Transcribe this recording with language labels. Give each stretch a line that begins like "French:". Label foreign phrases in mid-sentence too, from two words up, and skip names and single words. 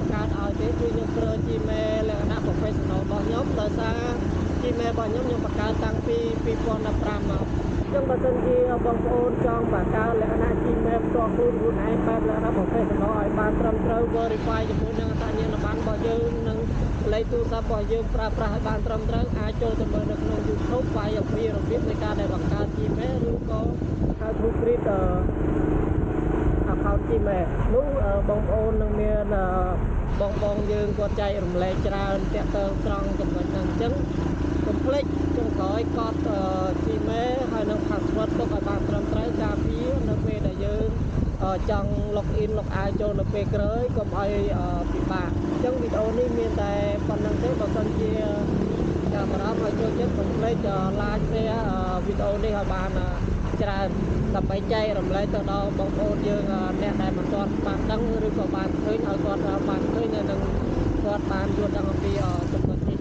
Khmer: បង្កើតឲ្យទេគឺខ្ញុំប្រើ Gmail លក្ខណៈ professional របស់ខ្ញុំដោយសារ Gmail របស់ខ្ញុំបង្កើតតាំងពី2015មកអញ្ចឹងបើសិនជាបងប្អូនចង់បង្កើតលក្ខណៈ Gmail ផ្ទាល់ខ្លួនឯងបែបលក្ខណៈ professional ឲ្យបានត្រឹមត្រូវ verify ជាមួយនឹងអត្តសញ្ញាណប័ណ្ណរបស់យើងនិងលេខទូរស័ព្ទរបស់យើងប្រើប្រាស់ឲ្យបានត្រឹមត្រូវអាចចូលទៅមើលនៅក្នុង YouTube វាយអំពីរបៀបនៃការដែលបង្កើត Gmail ឬក៏
English: how to create
Khmer: account Gmail នោះបងប្អូននឹងមានបងយើងគាត់ចែករំលែកច្រើនតាក់ទងត្រង់ចំណុចហ្នឹងអញ្ចឹងកុំ ភ្លេចចុងក្រោយកត់ Gmail ហើយនឹង password ទុកឲ្យបានត្រឹមត្រូវការពារនៅពេលដែលយើងចង់
English: login log out
Khmer: ចូលនៅពេលក្រោយកុំឲ្យពិបាកអញ្ចឹងវីដេអូនេះមានតែប៉ុណ្្នឹងទេបើសិនជាចាប់អារម្មណ៍ឲ្យចូលចិត្តកុំភ្លេច
English: like share
Khmer: វីដេអូនេះឲ្យបានច្រើនដើម្បីចែករំលែកទៅដល់បងប្អូនយើងអ្នកដែលមិនទាន់បានដឹងឬក៏បានឃើញឲ្យគាត់បានឃើញហើយនឹងគាត់បានយល់ដឹងអំពីចំណុច